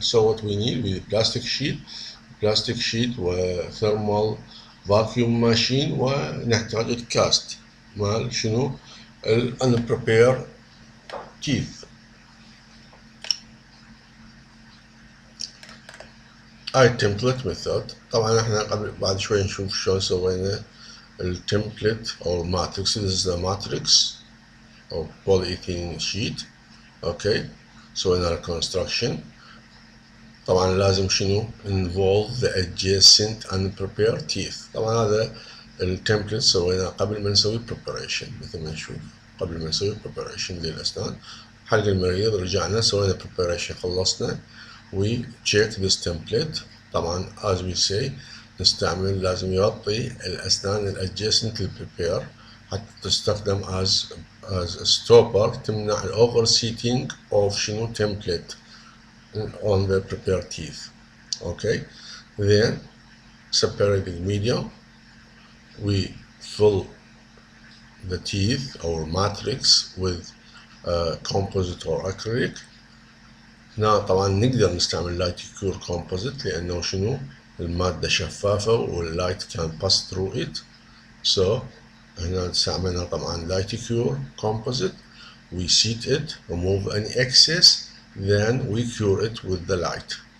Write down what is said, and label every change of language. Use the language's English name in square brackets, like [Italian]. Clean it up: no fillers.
[English] So what we need with plastic sheet وthermal vacuum machine, [Arabic] ونحتاج الكاست مال شنو [English] unprepared teeth. هاي template method. [Arabic] طبعا احنا بعد شوي نشوف شلون سوينا التمبلت او matrix. [English] This is the matrix or polyethylene sheet. Okay, [Arabic] سوينا [English] reconstruction. [Arabic] طبعا لازم شنو [English] involve the adjacent unprepared teeth. [Arabic] طبعا هذا التمبلت سويناه قبل ما نسوي preparation. مثل ما نشوف قبل ما نسوي preparation للأسنان. حلق المريض رجعنا سوينا preparation خلصنا. [English] We check this template. [Arabic] طبعا [English] as we say [Arabic] نستعمل لازم يغطي الأسنان [English] adjacent للprepare [Arabic] حتى تستخدم [English] as a stopper [Arabic] تمنع [English] overseating of شنو template on the prepared teeth. Okay, then separating medium, we fill the teeth or matrix with composite or acrylic. [Arabic] هنا طبعا نقدر نستعمل لايت كيور composite لأنه شنو المادة شفافة واللايت [English] can pass through it. [Arabic] So هنا استعملنا طبعا لايت كيور composite. [English] We seat it, remove any excess, then we cure it with the light.